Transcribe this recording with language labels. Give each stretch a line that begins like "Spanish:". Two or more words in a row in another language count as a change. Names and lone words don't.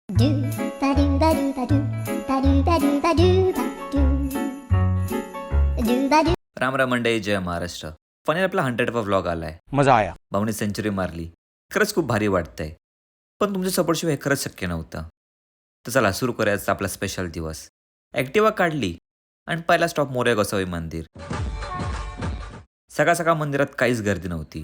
Marathi: Do ba do ba do ba do ba do ba do ba do ba do ba do. राम राम मंडळी, जय महाराष्ट्र. फायनली आपला 100वा व्लॉग आलाय.
Hindi: मजा आया.
Marathi: भाऊने सेंचुरी मारली. खरंच खूप भारी वाटतंय. पण तुमच्या सपोर्टशिवाय हे खरंच शक्य नव्हतं. तर चला सुरू करायचं आपला स्पेशल दिवस. ॲक्टिवा काढली आणि पहिला स्टॉप मोरया गोसावी मंदिर. सकाळ सकाळ मंदिरात काहीच गर्दी नव्हती.